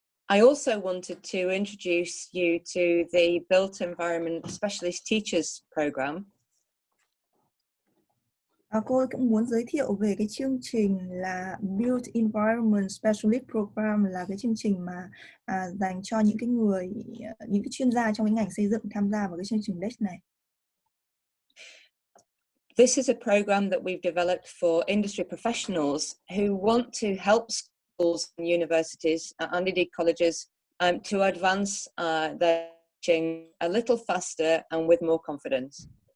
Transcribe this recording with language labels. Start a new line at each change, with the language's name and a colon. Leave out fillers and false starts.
English: I also wanted to introduce you to the Built Environment Specialist Teachers Program.
Vietnamese: Cô cũng muốn giới thiệu về cái chương trình là Built Environment Specialist Program, là cái chương trình mà dành cho những cái chuyên gia trong cái ngành xây dựng tham gia vào cái chương trình DEC này.
English: This is a program that we've developed for industry professionals who want to help schools and universities and indeed colleges to advance their teaching a little faster and with more confidence.